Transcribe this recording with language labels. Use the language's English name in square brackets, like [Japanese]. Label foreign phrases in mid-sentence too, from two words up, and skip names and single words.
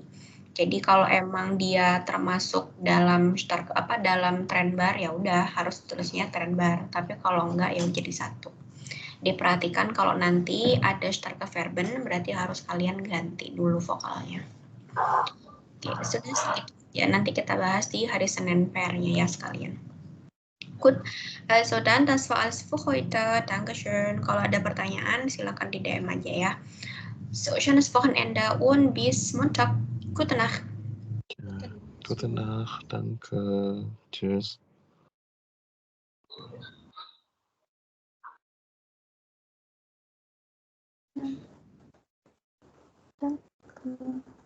[Indonesian] Jadi kalau emang dia termasuk dalam dalam trend bar ya udah harus tulisnya trend bar. Tapi kalau enggak ya jadi satu. Diperhatikan kalau nanti ada [German] starke Verben [Indonesian] berarti harus kalian ganti dulu vokalnya. Oke, sudah segitu. Ya nanti kita bahas di hari Senin PR-nya ya sekalian. [German] Gut, also dann, das war alles für heute. Dankeschön. [Indonesian] Kalau ada pertanyaan, silakan di DM aja ya. [German] So, schönes Wochenende und bis Montag. Gute Nacht. Ja, gute Nacht, danke. Tschüss. Danke.